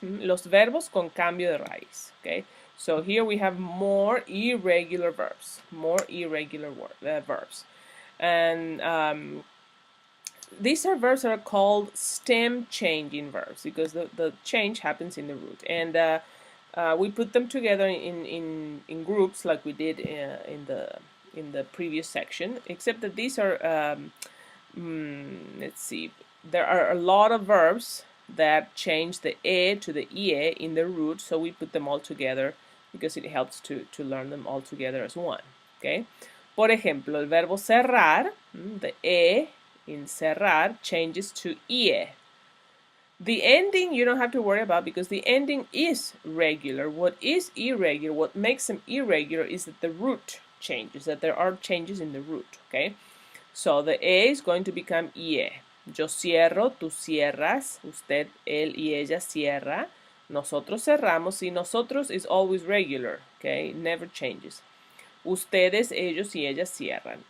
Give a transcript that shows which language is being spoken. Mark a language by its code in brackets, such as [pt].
[es] Los verbos con cambio de raíz. Okay. [en] So here we have more irregular verbs. More irregular verbs. And these are verbs that are called stem changing verbs because the change happens in the root. And we put them together in groups like we did in the previous section, except that these are let's see, there are a lot of verbs that change the e to the ie in the root, so we put them all together because it helps to learn them all together as one. Okay. [es] Por ejemplo, el verbo cerrar, [en] the e in cerrar changes to ie. The ending you don't have to worry about because the ending is regular. What is irregular, what makes them irregular is that the root changes, that there are changes in the root. Okay. So the E is going to become IE. [es] Yo cierro, tú cierras, usted, él y ella cierra, nosotros cerramos, y nosotros [en] is always regular, okay, never changes. [es] Ustedes, ellos y ellas cierran.